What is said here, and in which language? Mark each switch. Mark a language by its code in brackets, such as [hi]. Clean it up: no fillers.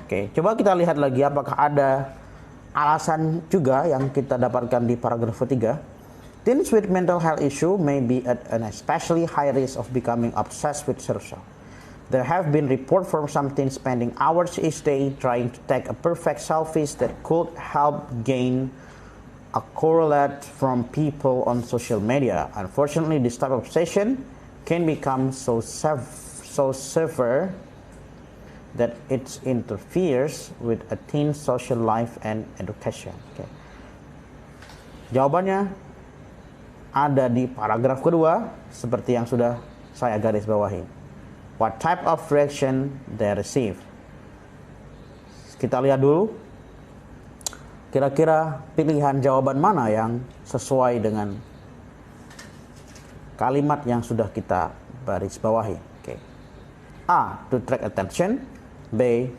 [id] Coba kita lihat lagi apakah ada alasan juga yang kita dapatkan di paragraf ketiga. [en] Teens with mental health issue may be at an especially high risk of becoming obsessed with social. There have been reports from some teens spending hours each day trying to take a perfect selfies that could help gain a correlate from people on social media. Unfortunately, this type of obsession can become so severe that it interferes with a teen's social life and education. [id] Jawabannya ada di paragraf kedua seperti yang sudah saya garis bawahi. [en] What type of reaction they receive? [id] Kita lihat dulu. Kira-kira pilihan jawaban mana yang sesuai dengan kalimat yang sudah kita garis bawahi. A. [en] To attract attention. [id] B.